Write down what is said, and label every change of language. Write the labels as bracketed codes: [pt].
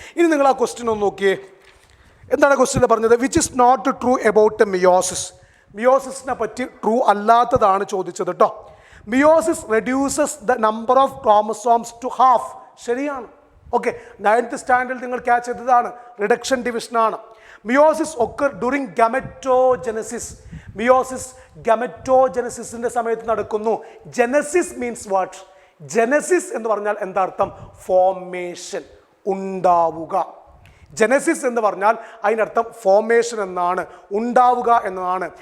[ml] ഇനി നിങ്ങൾ ആ ക്വസ്റ്റ്യൻ ഒന്ന് നോക്കിയേ. എന്താണ് ക്വസ്റ്റ്യൻ പറഞ്ഞത്? [en] Which is not true about meiosis. [ml] മിയോസിസിനെ പറ്റി ട്രൂ അല്ലാത്തതാണ് ചോദിച്ചത് കേട്ടോ. [en] Meiosis reduces the number of chromosomes to half. [ml] ശരിയാണ്. ഓക്കെ, 9th സ്റ്റാൻഡേർഡിൽ നിങ്ങൾ ക്യാച്ച് ചെയ്തതാണ്. റിഡക്ഷൻ ഡിവിഷനാണ്. [en] Meiosis occur during gamettogenesis. [ml] Meiosis ഗമറ്റോജനസിസിന്റെ സമയത്ത് നടക്കുന്നു. [en] Genesis means what? [ml] ജനസിസ് എന്ന് പറഞ്ഞാൽ എന്താ അർത്ഥം? ഫോർമേഷൻ, ഉണ്ടാവുക. ജനസിസ് എന്ന് പറഞ്ഞാൽ അതിനർത്ഥം ഫോർമേഷൻ എന്നാണ്, ഉണ്ടാവുക എന്നതാണ്.